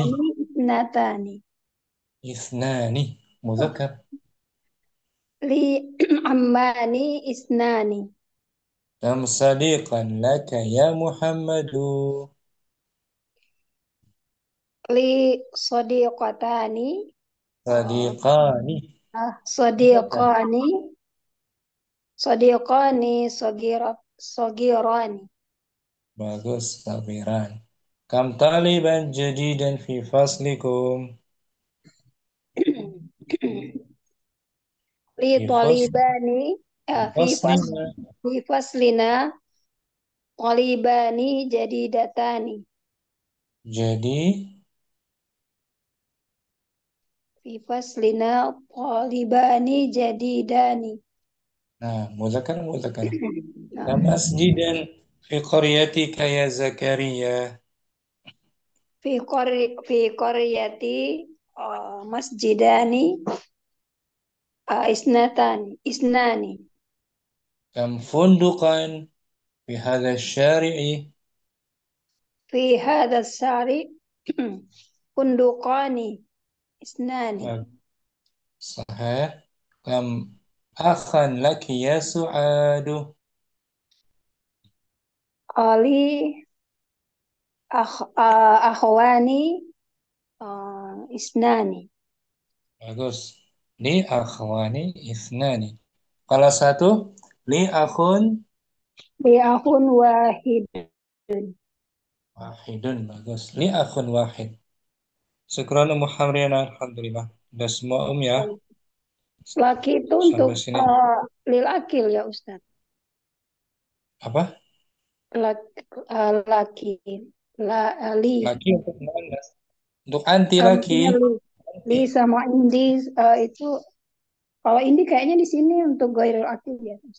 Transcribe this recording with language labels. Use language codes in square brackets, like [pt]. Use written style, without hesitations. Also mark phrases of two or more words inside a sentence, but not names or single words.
[ar] عمان اثنتان. اثنان. مذكر. لي عمان اثنان. كم صديقا لك يا محمد? لي صديقتان. صديقان. صديقان. صديقان صغيران. [id] Bagus, sabiran. [ar] كم طالبا جديدا في فصلكم? Li Fi talibani faslina. في فصلنا طالبان جديدتان. [id] Jadi, [ar] في فصلنا طالبان جديدان. [id] nah, muzakkar. Nah, [ar] كم مسجدا في قريتك يا زكريا? في قريتي مسجدان اثنان. كم فندقا في هذا الشارع? في هذا الشارع فندقان اثنان. صحيح. كم أخا لك يا سعاد? لي أخوان اثنان. Bagus. لي أخوان اثنان. [id] Kalau satu, [ar] لي أخ لي أخ wahidun. Bagus. لي أخ واحد. شكرا محمد، الحمد لله. [id] Udah semua ya. Laki itu Sampai untuk sini. [ar] للعاقل يا أستاذ. [id] Apa? [ar] لك لي. [id] Laki untuk muannas. Untuk [ar] أنت لك. [id] Maksudnya li sama indi itu kalau indi kayaknya di sini untuk [ar] غير العاقل [id] ya.